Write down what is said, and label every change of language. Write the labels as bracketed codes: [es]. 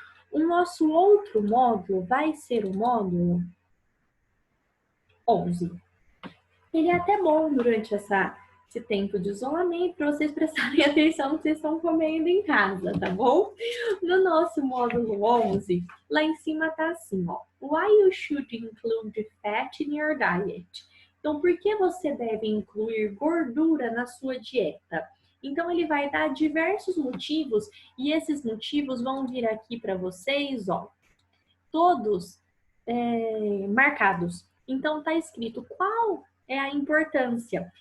[pt] O nosso outro módulo vai ser o módulo 11. Ele é até bom durante esse tempo de isolamento para vocês prestarem atenção no que vocês estão comendo em casa, tá bom? No nosso módulo 11, lá em cima tá assim, ó. [en] Why you should include fat in your diet? [pt] Então, por que você deve incluir gordura na sua dieta? Então, ele vai dar diversos motivos e esses motivos vão vir aqui para vocês, ó, todos marcados. Então, tá escrito qual é a importância.